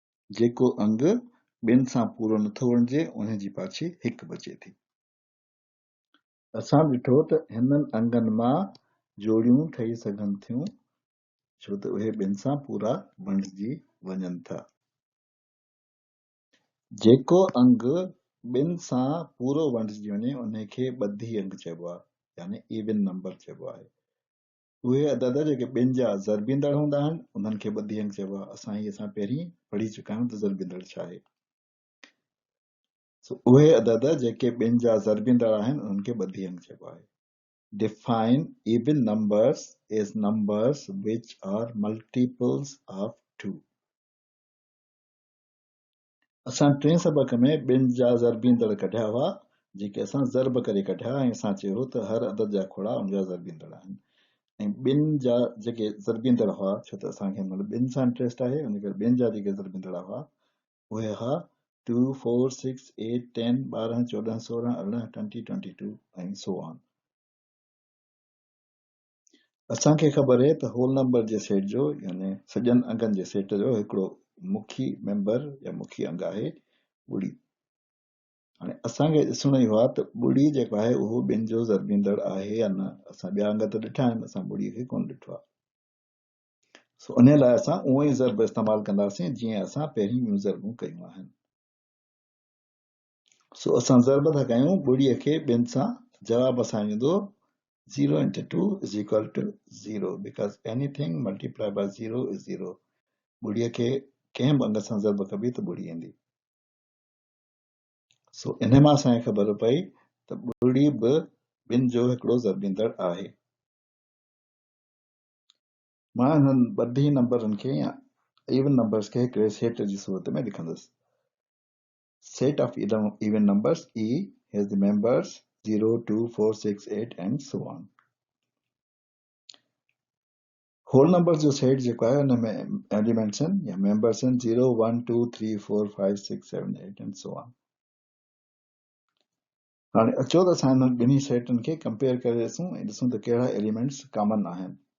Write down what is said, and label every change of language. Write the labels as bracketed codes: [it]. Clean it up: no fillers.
[sd] जेको अंग ॿिनि सां पूरो नथो वणिजे उन जी पाछी 1 बचे थी। असां ॾिठो त हिननि अंगनि मां जोड़ियूं ठही सघनि थियूं छो त उहे ॿिनि सां पूरा वंडिजी वञनि था। जेको अंग ॿिनि सां पूरो वंडिजी वञे उन खे ॿधी अंग चइबो आहे, यानी इवन नंबर चइबो आहे। उहे अदद जेके ॿिनि जा ज़रबींदड़ हूंदा आहिनि उन्हनि खे ॿधी अंग चइबो आहे। असां पहिरीं पढ़ी चुका आहियूं त ज़रबींदड़ छा आहे। उहे अदद जेके ॿिनि जा ज़रबींदड़ आहिनि उन्हनि खे ॿधी अंग चइबो आहे। [en] Define even numbers as numbers which are multiples of 2. [sd] असां 3 सबक में ॿिनि जा ज़रबींदड़ कढिया हुआ जेके असां ज़रब करे कढिया ऐं असां चयो त हर अदद जा खोड़ा उन जा ज़रबींदड़ आहिनि ऐं ॿिनि जा जेके ज़रबींदड़ हुआ छो त असांखे ॿिनि सां इंट्रस्ट आहे उन करे ॿिनि जा जेके ज़रबींदड़ हुआ उहे हुआ 2 4 6 8 10 12 14 16 18 20 22 ऐं so on। असांखे ख़बर आहे त होल नंबर जे सेट जो यानी सॼनि अंगनि जे सेट जो हिकिड़ो मुखी मेंबर या मुखी अंग आहे 3। हाणे असांखे ॾिसणो ई हुआ त 3 जेको आहे उहो ॿिनि जो ज़रबींदड़ आहे या न। असां ॿिया अंग त ॾिठा आहिनि, असां 3 खे कोन ॾिठो आहे। सो उन लाइ असां उहे ई ज़र्ब इस्तेमालु कंदासीं जीअं असां पहिरीं ॿियूं ज़र्बूं कयूं आहिनि। सो असां ज़र्ब था कयूं ॿुड़ीअ खे ॿिनि सां, जवाब असां ईंदो [en] 0 into 2 is equal to 0 because anything multiplied by 0 is 0. [sd] ॿुड़ीअ खे कंहिं बि अंग सां ज़र्ब कबी त ॿुड़ी ईंदी। सो इन मां असांखे ख़बर पई त ॿुड़ी बि ॿिनि जो हिकिड़ो ज़र्बींदड़ आहे। मां हिननि ॿधी नंबरनि खे या इवन नंबर्स खे हिकिड़े सेट जी सूरत में लिखंदुसि। [en] Set of even numbers E has the members 0, 2, 4, 6, 8 and so on. [sd] Whole number जो सेट जेको आहे हुन में एलिमेंट्स आहिनि या मेंबर्स आहिनि 0, 1, 2, 3, 4, 5, 6, 7, 8 and so on. हाणे अचो त असां हिन ॿिन्ही सेटनि खे कंपेयर करे ॾिसूं ऐं ॾिसूं त कहिड़ा एलिमेंट्स कॉमन आहिनि।